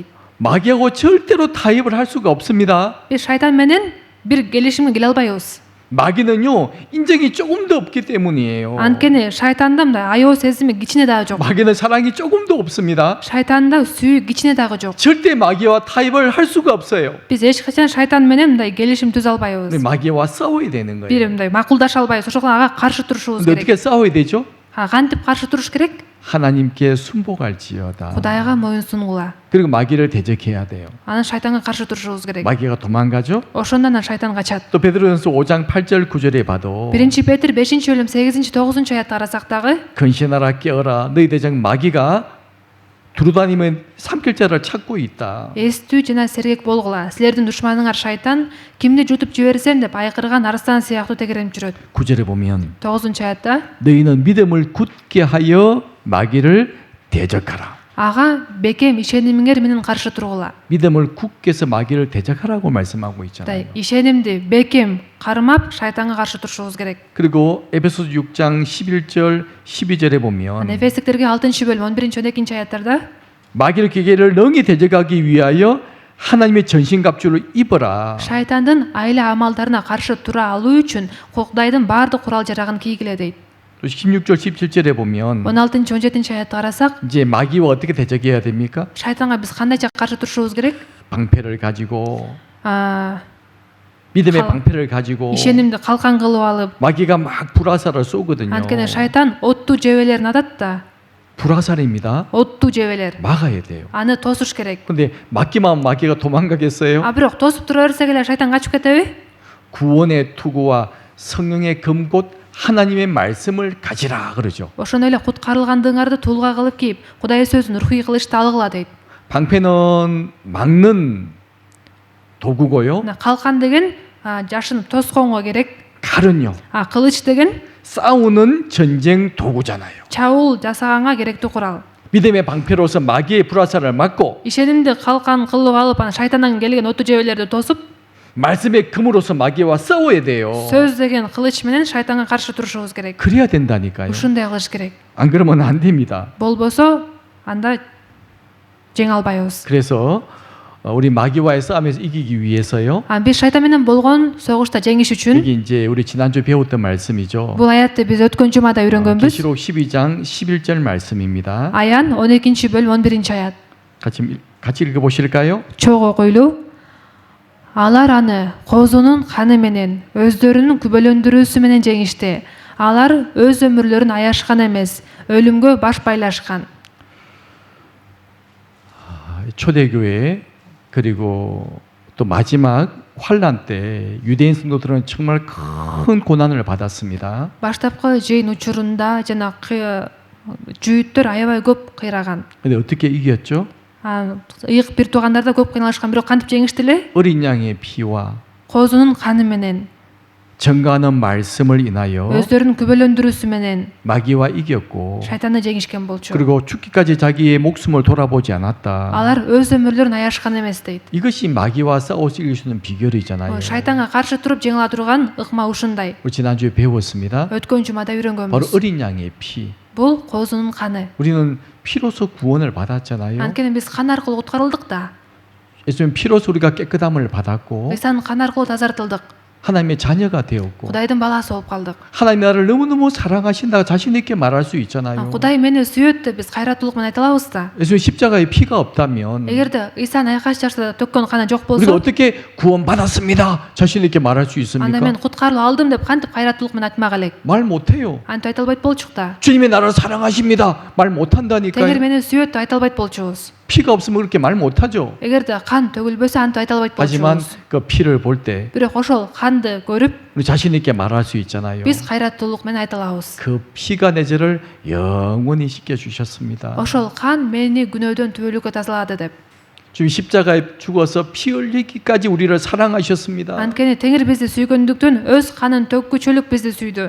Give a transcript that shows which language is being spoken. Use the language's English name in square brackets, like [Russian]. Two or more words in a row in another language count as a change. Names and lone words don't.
[Korean] 마귀하고 절대로 타협을 할 수가 없습니다. [Kyrgyz] биз шайтан менен бир келишимге келе албайбыз. [Korean] 마귀는요, 인정이 조금도 없기 때문이에요. [Kyrgyz] анткени шайтанда мындай аяб сезими кичине дагы жок. [Korean] 마귀는 사랑이 조금도 없습니다. [Kyrgyz] шайтанда сүйүү кичине дагы жок. [Korean] 절대 마귀와 타협을 할 수가 없어요. [Kyrgyz] биз эч качан шайтан менен мындай келишим түзө албайбыз. [Korean] 근데 마귀와 싸워야 되는 [Kyrgyz] бир [Korean] 거예요. [Kyrgyz] мындай макулдаша албайбыз. ошого ага каршы турушубуз [Korean] 근데 [Kyrgyz] керек. [Korean] 어떻게 싸워야 되죠? [Kyrgyz] кантип каршы туруш керек? [Korean] 하나님께 순복할지어다. [Kyrgyz] Кудайга моюн сунгула. [Korean] 그리고 마귀를 대적해야 돼요. [Kyrgyz] анан шайтанга каршы турушубуз керек. [Korean] 마귀가 도망가죠? [Kyrgyz] ошондо анан шайтан качат. [Korean] 또 베드로전서 5장 8절 9절에 봐도 [Kyrgyz] 1-Петр 5-бөлүм 8-9-аятты карасак дагы [Korean] 근신하라 깨어라 너희 대장 마귀가 두루다니면 삼킬자를 찾고 있다. [Kyrgyz] эстүү жана сергек болгула. силердин душманыңар шайтан кимди жутуп жиберсем деп айкырган арстан сыяктуу тегерип жүрөт. [Korean] 9절에 보면 [Kyrgyz] 9-аятта [Korean] 너희는 믿음을 굳게 하여 마귀를 대적하라. [Kyrgyz] ага бекем ишенимиңер менен каршы тургула. [Korean] 믿음을 굳게 해서 마귀를 대적하라고 말씀하고 있잖아요. [Kyrgyz] ишенимди бекем кармап шайтанга каршы турушубуз керек. [Korean] 그리고 에베소서 6장 11절 12절에 보면 [Kyrgyz] эфестиктерге 6-бөлүм 11-12-аяттарда [Korean] 마귀의 기계를 능히 대적하기 위하여 하나님의 전신갑주를 입어라. [Kyrgyz] шайтандын айла амалдарына каршы тура алуу үчүн Кудайдын баардык курал жарагын кийгиле дейт. [Korean] 또 16절 17절에 보면 [Kyrgyz] 16-17-аятты карасак [Korean] 이제 마귀와 어떻게 대적해야 됩니까? [Kyrgyz] шайтанга биз кандайча каршы турушубуз керек? [Korean] 방패를 가지고 믿음의 방패를 가지고 [Kyrgyz] ишенимди калкан кылып алып, [Korean] 마귀가 막 불화살을 쏘거든요. [Kyrgyz] анткени шайтан оттуу жебелерин атат да. [Korean] 불화살입니다. [Kyrgyz] оттуу жебелер. [Korean] 막아야 돼요. [Kyrgyz] аны тосуш керек. [Korean] 근데 막기만 하면 마귀가 도망가겠어요? [Kyrgyz] бирок тосуп тура берсек эле шайтан качып кетеби? [Korean] 구원의 투구와 성령의 금곳 하나님의 말씀을 가지라 그러죠. [Kyrgyz] ошондой эле куткарылгандыгыңарды туулга кылып кийип, Кудай сөзүн рухий кылычты алгыла дейт. [Korean] 방패는 막는 도구고요. [Kyrgyz] калкан деген жашын тосконго керек. [Korean] 칼은요. [Kyrgyz] кылыч деген [Korean] 싸우는 전쟁 도구잖아요. [Kyrgyz] чабуул жасаганга керектүү курал. [Korean] 믿음의 방패로서 마귀의 불화살을 막고 [Kyrgyz] ишенимди калкан кылып алып, анан шайтандан келген оттуу жебелерди тосуп, [Korean] 말씀의 금으로서 마귀와 싸워야 돼요. [Kyrgyz] сөз деген кылыч менен шайтанга каршы турушубуз керек. [Korean] 그래야 된다니까요. [Kyrgyz] ушундай кылыш керек. [Korean] 안 그러면 안 됩니다. [Kyrgyz] болбосо анда жеңе албайбыз. [Korean] 그래서 우리 마귀와의 싸움에서 이기기 위해서요. [Kyrgyz] биз шайтан менен болгон согушта жеңиш үчүн [Korean] 이게 이제 우리 지난주 배웠던 말씀이죠. [Kyrgyz] бул аятты биз өткөн жумада үйрөнгөнбүз. [Korean] 계시록 12장 11절 말씀입니다. [Kyrgyz] аян 12-бөлүм 11-аят. [Korean] 같이 읽어 보실까요? [Kyrgyz] чоң окуйлуу. алар аны козунун каны менен, өздөрүнүн күбөлөндүрүүсү менен жеңишти. алар өз өмүрлөрүн аяшкан эмес, өлүмгө баш байлашкан. [Korean] 초대교회 그리고 또 마지막 환란 때 유대인 성도들은 정말 큰 고난을 받았습니다. [Kyrgyz] баштапкы жыйын учурунда жана жүйүттөр аябай көп кыйраган. [Korean] 근데 어떻게 이겼죠? [Kyrgyz] ыйык бир туугандарда көп кыйналышкан, бирок кантип жеңишти эле? [Korean] 어린 양의 피와 [Kyrgyz] Козунун каны менен, [Korean] 증거하는 말씀을 인하여 [Kyrgyz] өздөрүнүн күбөлөндүрүүсү менен [Korean] 마귀와 이겼고 [Kyrgyz] шайтанды жеңишкен болчу. [Korean] 그리고 죽기까지 자기의 목숨을 돌아보지 않았다. [Kyrgyz] Алар өз өмүрлөрүн аяшкан эмес дейт. [Korean] 이것이 마귀와 싸워서 이길 수 있는 비결이잖아요. [Kyrgyz] Шайтанга каршы туруп жеңе ала турган ыкма ушундай. [Korean] 우리 지난주에 배웠습니다. [Kyrgyz] Өткөн жумада [Korean] 바로 [Kyrgyz] үйрөнгөнбүз. [Korean] 어린 양의 피. [Kyrgyz] Бул козунун каны. [Korean] 우리는 피로서 구원을 받았잖아요. [Kyrgyz] Анткени биз кан аркылуу куткарылдык да. [Korean] 예수님 피로서 우리가 깨끗함을 받았고 [Kyrgyz] Ыйсанын каны аркылуу тазартылдык. [Korean] 하나님의 자녀가 되었고 [Kyrgyz] Кудайдын баласы болуп калдык. [Korean] 하나님 나를 너무너무 사랑하신다고 자신 있게 말할 수 있잖아요. [Kyrgyz] Кудай мени сүйөт деп биз кайраттуулук менен айта алабыз да. [Korean] 예수님 십자가에 피가 없다면 [Kyrgyz] Эгерде Ыйсан айкаш жашта төккөн каны жок [Korean] 우리가 [Kyrgyz] болсо, [Korean] 어떻게 구원받았습니다 자신 있게 말할 수 [Kyrgyz] анда мен [Korean] 있습니까? [Kyrgyz] куткарылып алдым деп кантип кайраттуулук менен айтмак элек? [Korean] 말 못해요. [Kyrgyz] Антип айта албайт болчук да. [Korean] 주님이 나를 사랑하십니다 말 [Kyrgyz] Тегер [Korean] 못한다니까요. [Kyrgyz] мени сүйөт деп айта албайт болчубуз. [Korean] 피가 없으면 그렇게 말 못하죠. [Kyrgyz] Эгерде кан төгүлбөсө антип айта албайт [Korean] 하지만 [Kyrgyz] болчубуз. [Korean] 그 피를 볼 때 [Kyrgyz] Бирок ошол канды көрүп, [Korean] 우리 자신 있게 말할 수 있잖아요. [Kyrgyz] биз кайраттуулук менен айта алабыз. [Korean] 그 피가 내 죄를 영원히 씻겨 주셨습니다. [Kyrgyz] Ошол кан мени күнөөдөн түбөлүккө тазалады деп. [Korean] 주님 십자가에 죽어서 피 흘리기까지 우리를 사랑하셨습니다. [Kyrgyz] Анткени Теңир бизди сүйгөндүктөн өз канын төккүчөлүк бизди сүйдү.